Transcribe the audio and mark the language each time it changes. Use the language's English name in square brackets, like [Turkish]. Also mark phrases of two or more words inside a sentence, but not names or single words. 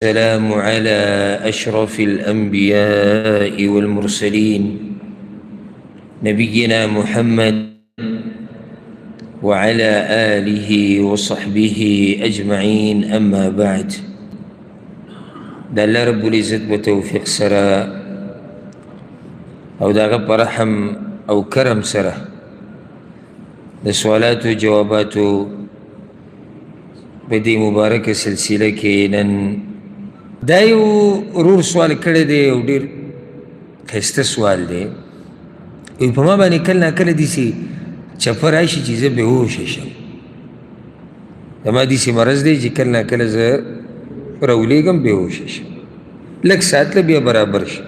[Arabic] السلام على أشرف الأنبياء والمرسلين نبينا محمد وعلى آله وصحبه أجمعين. أما بعد، [Pashto] دا [Arabic] الله رب العزت [Pashto] بتوفيق سرا او دا غب رحم او کرم سرا دا سوالات و جواباتو بدی مبارک سلسله کې نن دا یو ورور سوال کړی دی او ډېر ښایسته سوال دی. په ما باندې کله ناکله داسې چپه راشي چې زه بېهوشه شم. زما داسې مرض دی چې کله ناکله زه راولېږم بېهوشه شم، لږ ساعت له بیا برابر شم.